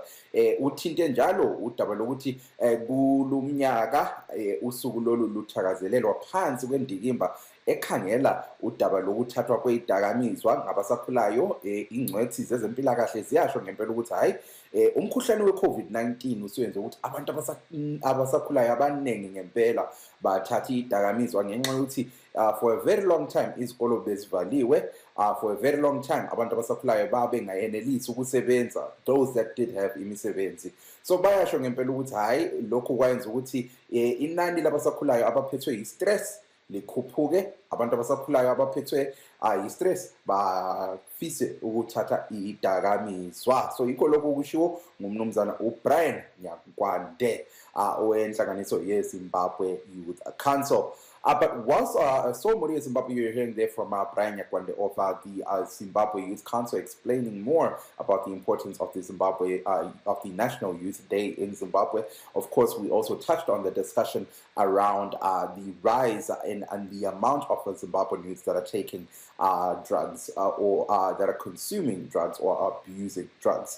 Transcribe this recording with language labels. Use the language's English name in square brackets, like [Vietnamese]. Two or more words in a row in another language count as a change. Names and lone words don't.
[North Ndebele] Uthinte njalo udaba lokuthi kulumnyaka usuku lolu luthakazelelwa phansi kwendikimba ekhangela udaba lokuthathwa kwezidakamizwa ngabasakhulayo. Ingcwethi zezempilakahle ziyasho ngempela ukuthi hayi umkhuhlane we-COVID-19 usuyenze ukuthi abantu abasakhulayo abaningi ngempela bathatha izidakamizwa ngenxa yokuthi [English] for a very long time [North Ndebele] izikolo bezivaliwe. [English] For a very long time [North Ndebele] abantu abasakhulayo babengayenelisi ukusebenza, [English] those that did have [North Ndebele] imisebenzi. So bayasho ngempela ukuthi hayi lokhu kwayenza ukuthi inani labasakhulayo abaphethwe yi-stress likhuphuke, abantu abasakhulayo abaphethwe yi-stress bafise ukuthatha izidakamizwa. So yikho lokho kushiwo ngumnumzana uBrian Nyagwande owenhlanganiso yeZimbabwe Youth Council. [English] But once Somori Zimbabwe, you're hearing there from Brian Nyagwande of the Zimbabwe Youth Council explaining more about the importance of the National Youth Day in Zimbabwe. Of course, we also touched on the discussion around the rise and the amount of Zimbabwean youths that are taking drugs or that are consuming drugs or abusing drugs.